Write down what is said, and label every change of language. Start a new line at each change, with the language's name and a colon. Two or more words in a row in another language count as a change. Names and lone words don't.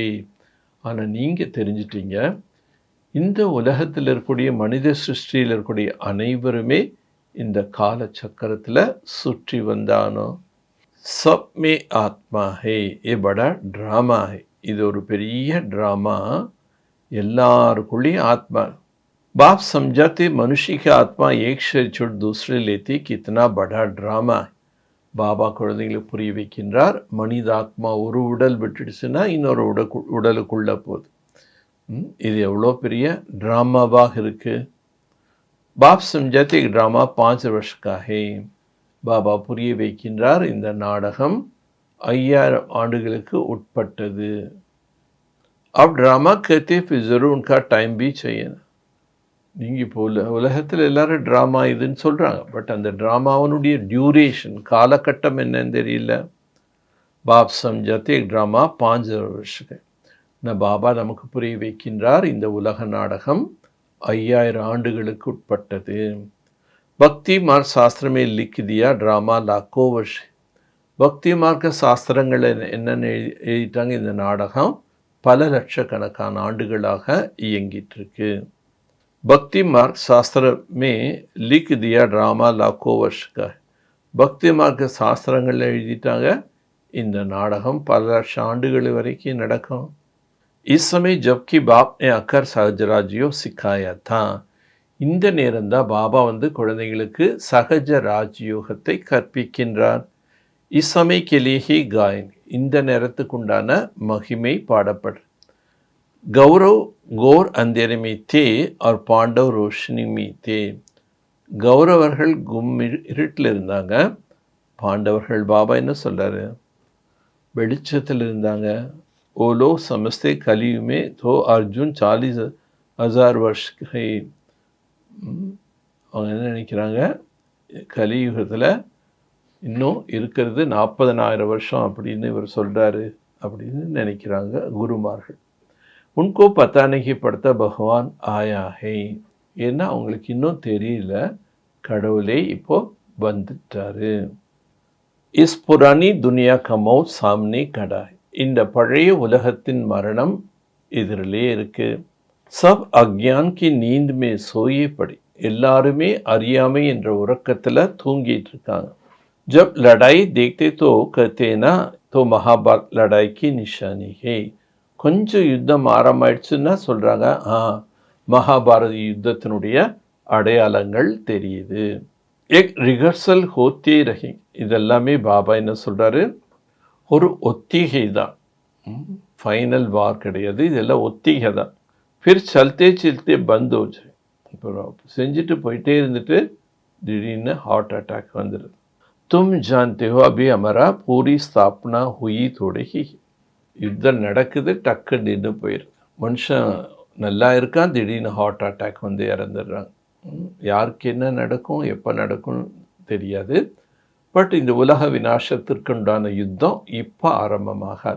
Tamil: ஆனால் நீங்கள் தெரிஞ்சிட்டீங்க, இந்த உலகத்தில் இருக்கக்கூடிய மனித சிருஷ்டியில் இருக்கக்கூடிய அனைவருமே இந்த கால சக்கரத்தில் சுற்றி வந்தானோ.
Hindi: सब में आत्मा है, ये बड़ा ड्रामा है.
Tamil: இது ஒரு பெரிய ட்ராமா, எல்லாருக்குள்ளேயும் ஆத்மா.
Hindi: बाप समझाते मनुष्य की आत्मा एक शरीर छोड़ दूसरे लेती कितना बड़ा ड्रामा.
Tamil: பாபா குழந்தைங்களுக்கு புரிய வைக்கின்றார், மனித ஆத்மா ஒரு உடல் விட்டுடுச்சுன்னா இன்னொரு உடலுக்குள்ள போகுது. இது எவ்வளோ பெரிய ட்ராமாவாக இருக்குது.
Hindi: பாப் समझाते ड्रामा 5 वर्ष का है.
Tamil: பாபா புரிய வைக்கின்றார், இந்த நாடகம் 5000 ஆண்டுகளுக்கு உட்பட்டது.
Hindi: अब ड्रामा कहते फिर ज़रूर उनका टाइम भी चाहिए.
Tamil: நீங்கள் இப்போ உலகத்தில் எல்லாரும் ட்ராமா இதுன்னு சொல்கிறாங்க, பட் அந்த ட்ராமாவனுடைய டியூரேஷன் காலகட்டம் என்னன்னு தெரியல.
Hindi: बाप समझाते ड्रामा 5 वर्ष.
Tamil: பாபா நமக்கு புரிய வைக்கின்றார், இந்த உலக நாடகம் 5000 ஆண்டுகளுக்கு உட்பட்டது.
Hindi: भक्ति मार्ग शास्त्र में लिख दिया ड्रामा लाखों वर्ष.
Tamil: பக்தி மார்க்க சாஸ்திரங்கள் என்னென்னு எழுதிட்டாங்க, இந்த நாடகம் பல லட்சக்கணக்கான ஆண்டுகளாக இயங்கிட்டுருக்கு.
Hindi: भक्ति मार्ग शास्त्र में लिख दिया ड्रामा लाखों वर्ष का है.
Tamil: பக்தி மார்க்க சாஸ்திரங்கள் எழுதிட்டாங்க, இந்த நாடகம் பல லட்சம் ஆண்டுகள் வரைக்கும் நடக்கும்.
Hindi: इस समय जबकि बाप ने अकर सहज राजयोग सिखाया था.
Tamil: இந்த நேரம்தான் பாபா குழந்தைகளுக்கு சகஜ ராஜயோகத்தை கற்பிக்கின்றார்.
Hindi: इस समय के लिए ही गायन,
Tamil: இந்த நேரத்துக்குண்டான மகிமை பாடப்படும்.
Hindi: गौरव घोर अंधेरे में थे और पांडव रोशनी में थे.
Tamil: கௌரவர்கள் இருட்டில் இருந்தாங்க, பாண்டவர்கள் பாபா என்ன சொல்கிறாரு, வெளிச்சத்தில் இருந்தாங்க.
Hindi: वो लोग समझते कलयुग में तो अर्जुन 40,000 वर्ष है.
Tamil: அவங்க என்ன நினைக்கிறாங்க, கலியுகத்தில் இன்னும் இருக்கிறது 40,000 வருஷம் அப்படின்னு இவர் சொல்கிறாரு அப்படின்னு நினைக்கிறாங்க குருமார்கள்.
Hindi: उनको पता नहीं पड़ता भगवान आया है.
Tamil: ஏன்னா அவங்களுக்கு இன்னும் தெரியல, கடவுளே இப்போ வந்துட்டாரு.
Hindi: इस पुरानी दुनिया का मौत सामने खड़ा है.
Tamil: இந்த பழைய உலகத்தின் மரணம் இதிலே இருக்கு.
Hindi: सब अज्ञान की नींद में सोए पड़े,
Tamil: எல்லாருமே அறியாமை என்ற உறக்கத்தில் தூங்கிட்டு இருக்காங்க.
Hindi: जब लड़ाई देखते तो कहते ना तो महाभारत लड़ाई की निशानी है.
Tamil: கொஞ்சம் யுத்தம் ஆரம்பிச்சுன்னா சொல்கிறாங்க, மகாபாரத யுத்தத்தினுடைய அடையாளங்கள் தெரியுது.
Hindi: एक रिहर्सल होते रहे,
Tamil: இதெல்லாமே பாபா என்ன சொல்கிறாரு, ஒரு ஒத்திகை தான்,
English: final war
Tamil: கிடையாது, இதெல்லாம் ஒத்திகை தான்.
Hindi: फिर चलते चलते बंद हो जाए,
Tamil: இப்போ செஞ்சுட்டு போயிட்டே இருந்துட்டு திடீர்னு
English: heart attack
Tamil: வந்துடுது.
Hindi: तुम जानते हो अभी हमारा पूरी स्थापना हुई थोड़ी ही,
Tamil: யுத்தம் நடக்குது, டக்கு நின்று போயிடுது. மனுஷன் நல்லா இருக்கான், திடீர்னு
English: heart attack
Tamil: வந்து இறந்துடுறாங்க. யாருக்கு என்ன நடக்கும், எப்போ நடக்கும் தெரியாது. பட் இந்த உலக விநாசத்திற்குண்டான யுத்தம் இப்போ ஆரம்பமாகாது.